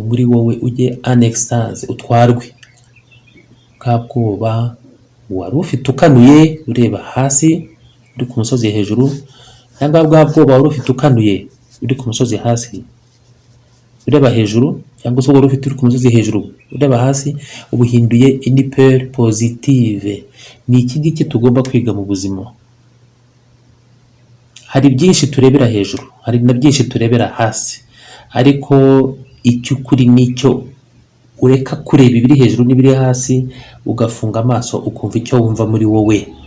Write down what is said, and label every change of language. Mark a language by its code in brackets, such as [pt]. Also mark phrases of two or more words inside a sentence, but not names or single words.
[rw] muri wowe, ujye [fr] en extase, [rw] utwarwe bwa bwoba wari ufite ukanuye ureba hasi uri ku musozi hejuru, cyangwa bwa bwoba wari ufite ukanuye uri ku musozi hasi ureba hejuru, cyangwa se wari ufite uri ku musozi hejuru ureba hasi, ubuhinduye [fr] une peur positive. [rw] Ni iki ngiki tugomba kwiga mu buzima. Hari byinshi turebera hejuru, hari na byinshi turebera hasi, ariko icy'ukuri nicyo ureka kureba ibiri hejuru n'ibiri hasi, ugafunga amaso ukumva icyo wumva muri wowe.